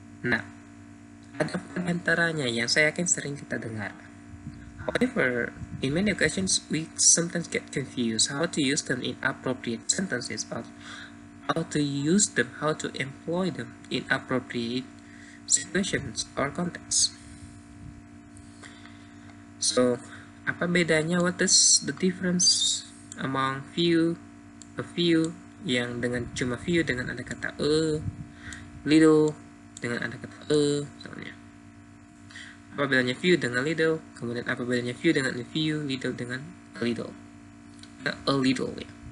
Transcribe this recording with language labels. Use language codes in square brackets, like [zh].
[id] Nah, ada antaranya yang saya yakin sering kita dengar. [en] However, in many occasions we sometimes get confused how to use them in appropriate sentences, or how to use them, how to employ them in appropriate situations or contexts. [id] So, apa bedanya? [en] What is the difference among few, a few [id] yang dengan cuma few dengan ada kata little dengan ada kata misalnya. Apa bedanya few dengan little? Kemudian apa bedanya few dengan a few, little dengan a little? A little ya.